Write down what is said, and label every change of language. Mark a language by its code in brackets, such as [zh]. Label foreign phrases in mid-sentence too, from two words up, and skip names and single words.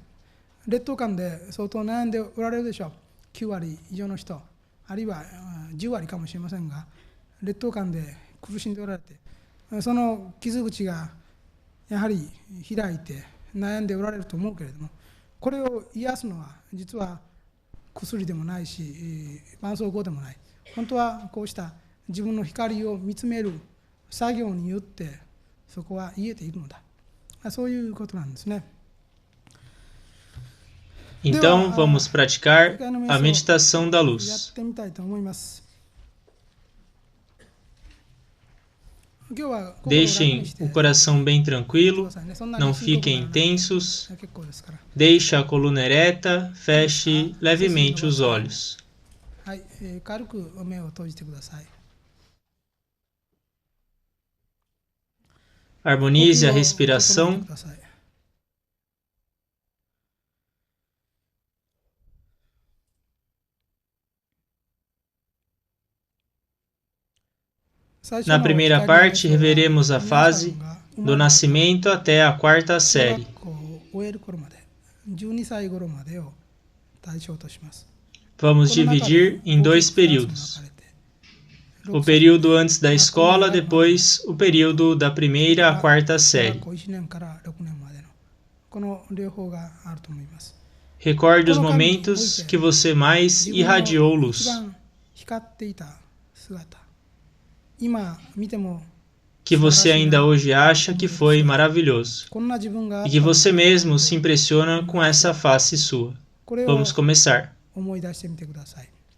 [ja] 劣等感で相当悩んでおられるでしょう。9割以上の人、あるいは10割かもしれませんが、劣等感で苦しんでおられて、その傷口がやはり開いて悩んでおられると思うけれども、これを癒すのは実は薬でもないし絆創膏でもない。本当はこうした自分の光を見つめる作業によってそこは癒えているのだ。そういうことなんですね。 [pt] Então, vamos praticar a meditação da [ja] やっ [pt] luz. [ja] てみたいと思います。今日は心を楽に [pt] Deixem [ja] して [pt] o coração bem [ja] くだ [pt] tranquilo, [ja] さいね。そんなに [pt] não [ja] 深刻 [pt] fiquem [ja] ならなくて [pt] tensos, [ja] 結構ですから。 [pt] deixe a coluna ereta, feche [ja] 背筋 [pt] levemente [ja] 伸ば [pt] os [ja] して [pt] olhos. [ja] はい、軽く目を閉じてください。 [pt] Harmonize a [ja] 呼吸を整えて [pt] respiração. [ja] ください。 [pt] Na primeira parte, reveremos a fase do nascimento até a quarta [ja] 小学 [pt] série. [ja] 校を終える頃まで、12歳頃までを対象とします。 [pt] Vamos [ja] この中で [pt] dividir em [ja] 大き [pt] dois [ja] く2つに分か [pt] períodos. [ja] れて、 [pt] O [ja] 6歳 [pt] período antes da escola, depois o período da primeira à quarta [ja] 小学 [pt] série. [ja] 校1年から6年までのこの両方があると思います。 [pt] Recorde os momentos que você mais [ja] 自分の [pt] irradiou [ja] 一 [pt] luz, [ja] 番光っていた姿、今見ても [pt] que você ainda hoje acha que foi maravilhoso, [ja] こんな自分があ [pt] e [ja] っ [pt] que [ja] たの [pt] você [ja] か [pt] mesmo se impressiona com essa face sua. [ja] これを [pt] Vamos começar. [ja] 思い出してみてください。